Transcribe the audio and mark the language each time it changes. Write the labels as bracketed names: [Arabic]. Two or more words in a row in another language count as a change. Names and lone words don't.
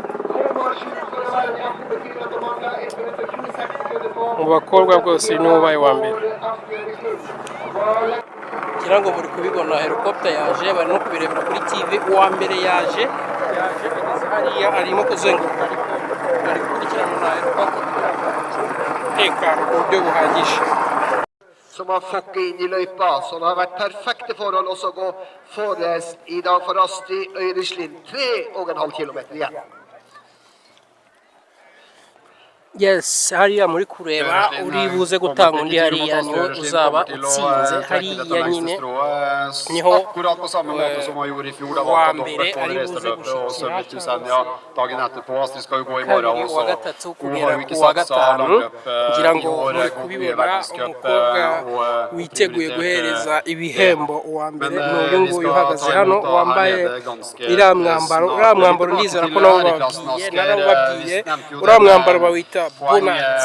[Kinyarwanda] bwose niwe ubaye wa mbere ngira ngo muri kubibona helicopter yaje bari no kubirebera kuri TV uwa mbere yaje hariya arimo kuzenguruka ari gukurikirana na helicopter tekano ku buryo buhagije [Norwegian] som har fått inn i løypa, så det har vært perfekte forhold også å gå forrest i dag for Astrid Øyre Slind. 3,5 kilometer igjen. [Kinyarwanda] Yes, hariya muri kureba uri buze gutanga undi hariya niho uzaba utsinze hariya nyine niho wa mbere ari buze gushikira [Norwegian] dagen etterpå. De skal jo gå i [Kinyarwanda] kabiri [Norwegian] morgen [Kinyarwanda] wa [Norwegian] også. [Kinyarwanda] gatatu kugera ku wa gatanu ngira ngo muri kubibona umukobwa witeguye guhereza ibihembo uwa mbere n'uyu nguyu uhagaze hano wambaye iriya mwambaro ndizera ko nabo babwiye uriya mwambaro bawita bonnet.